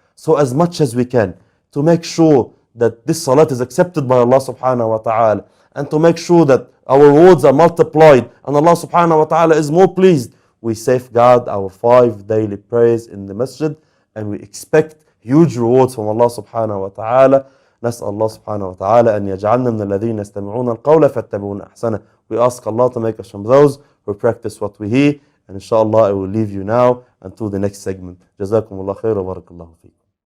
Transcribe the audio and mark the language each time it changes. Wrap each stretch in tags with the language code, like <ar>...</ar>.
<en>So as much as we can to make sure that this salat is accepted by Allah subhanahu wa ta'ala, and to make sure that our rewards are multiplied and Allah subhanahu wa ta'ala is more pleased, we safeguard our 5 daily prayers in the masjid, and we expect huge rewards from Allah subhanahu wa ta'ala.</en> <ar>نسأل الله سبحانه وتعالى أن يجعلنا من الذين يستمعون القول فاتبعون أحسنه.</ar> <en>We ask Allah to make us from those who practice what we hear, and inshallah I will leave you now until the next segment.</en> <ar>جزاكم الله خير وبارك الله فيكم.</ar>